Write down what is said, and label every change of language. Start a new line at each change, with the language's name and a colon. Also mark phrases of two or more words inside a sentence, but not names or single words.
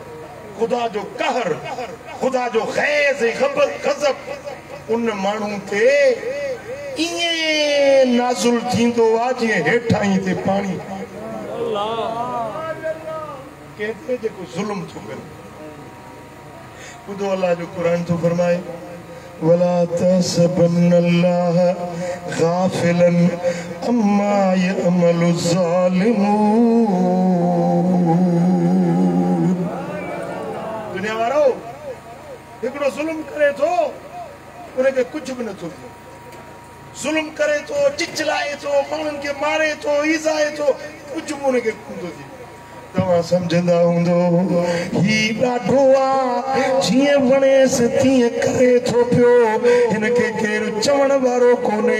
Sindhi: खुदा जो कहर, खुदा जो ख़ैज़ गज़ब उन माण्हू ते ईअं नाज़ुल थींदो आहे जीअं हेठां ई ते पाणी कंहिंते जेको ज़ुल्म थो करे। ॿुधो अल्लाह जो क़ुरान थो फरमाए
Arabic: ولا تحسبن الله غافلا عما يعمل الظالمون.
Sindhi: दुनिया वारो हिकिड़ो ज़ुल्म करे थो उनखे कुझु बि नथो थिए। ज़ुल्म करे थो, चिचलाए थो, माण्हुनि खे मारे थो, ईज़ाए थो, कुझु बि उनखे कोन थो थिए। तव्हां सम्झंदा हूंदो ही ॾाढो आहे, जीअं वणेसि तीअं करे थो पियो, हिनखे केरु चवण वारो कोन्हे।